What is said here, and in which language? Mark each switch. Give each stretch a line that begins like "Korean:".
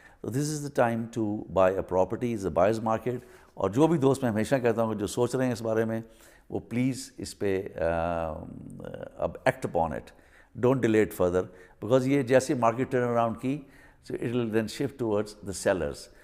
English: So this is the time to buy a property, is a buyer's market.
Urdu: اور جو بھی دوست میں ہمیشہ کہتا ہوں کہ جو سوچ رہے ہیں اس بارے میں، وہ پلیز اس پہ اب
English: Act upon it, don't delay it further. Because
Urdu: یہ جیسے مارکیٹ ٹرن اراؤنڈ کی،
English: so it will then shift towards the sellers.